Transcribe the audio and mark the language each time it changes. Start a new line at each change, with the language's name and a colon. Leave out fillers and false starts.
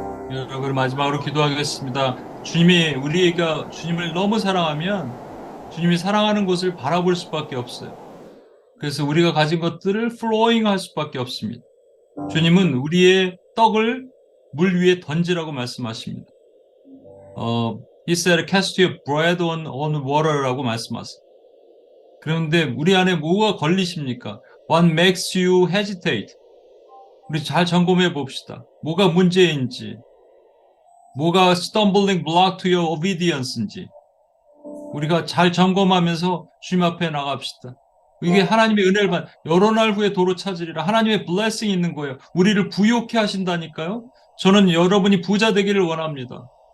Korean: 여러분 마지막으로 기도하겠습니다. 주님이 우리가 주님을 너무 사랑하면 주님이 사랑하는 곳을 바라볼 수밖에 없어요. 그래서 우리가 가진 것들을 flowing 할 수밖에 없습니다. 주님은 우리의 떡을 물 위에 던지라고 말씀하십니다.
English: He said, cast your bread on water라고
Korean: 말씀하세요. 그런데 우리 안에 뭐가 걸리십니까?
English: What makes you hesitate?
Korean: 우리 잘 점검해 봅시다. 뭐가 문제인지, 뭐가
English: stumbling block to your obedience
Korean: 인지 우리가 잘 점검하면서 주님 앞에 나갑시다. 이게 하나님의 은혜를 여러 날 후에 도로 찾으리라. 하나님의 블레싱이 있는 거예요. 우리를 부유케 하신다니까요. 저는 여러분이 부자 되기를 원합니다.